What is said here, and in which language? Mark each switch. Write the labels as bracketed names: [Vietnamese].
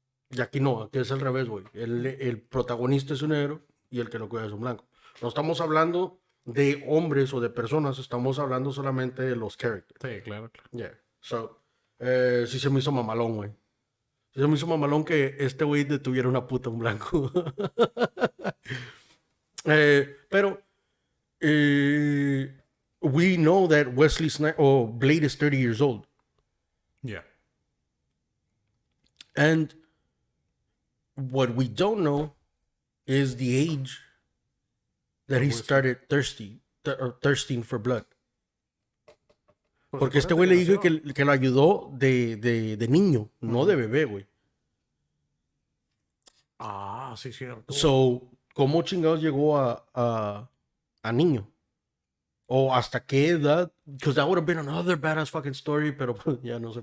[Spanish] Y aquí no, aquí es al revés, güey. El protagonista es un negro y el que lo cuida es un blanco. No estamos hablando de hombres o de personas, estamos hablando solamente de los characters. Sí, claro. [English] Yeah. [Spanish] So, sí se me hizo mamalón, güey. Sí se me hizo mamalón que este güey detuviera una puta un blanco. [English] Pero, we know that Wesley Snipes, or Blade is 30 years old. Yeah. And what we don't know is the age that he started thirsting for blood. [Spanish] Porque este güey le dijo que lo ayudó de niño, no de bebé, güey. Ah, sí, cierto. So, ¿cómo chingados llegó a niño? ¿O hasta qué edad? [English] Because that would have been another badass fucking story, [Spanish] pero pues, ya no se